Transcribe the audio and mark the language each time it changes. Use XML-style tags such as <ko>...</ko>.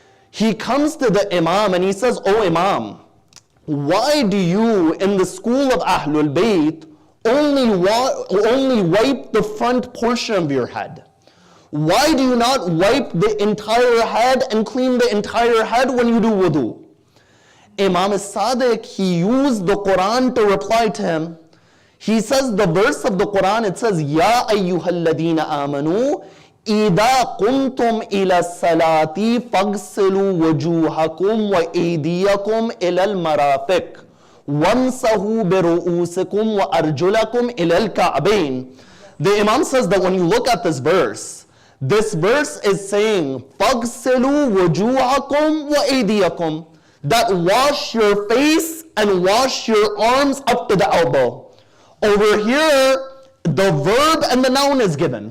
<en>He comes to the Imam and he says, "Oh Imam, why do you in the school of Ahlul Bayt only wipe the front portion of your head? Why do you not wipe the entire head and clean the entire head when you do wudu?" Imam As-Sadiq, he used the Quran to reply to him. He says the verse of the Quran, it says,</en> <ar>"Ya ayyuhalladina amanu, إِذَا قُمْتُمْ إِلَى الصَّلَاةِ فَاغْسِلُوا وُجُوهَكُمْ وَأَيْدِيَكُمْ إِلَى الْمَرَافِقِ وَامْسَحُوا بِرُؤُوسِكُمْ وَأَرْجُلَكُمْ إِلَى الْكَعْبَيْنِ."</ar> <en>The Imam says that when you look at this verse is saying,</en> <ar>فَاغْسِلُوا وُجُوهَكُمْ وَأَيْدِيَكُمْ,</ar> <en>that wash your face and wash your arms up to the elbow. Over here, the verb and the noun is given.</en>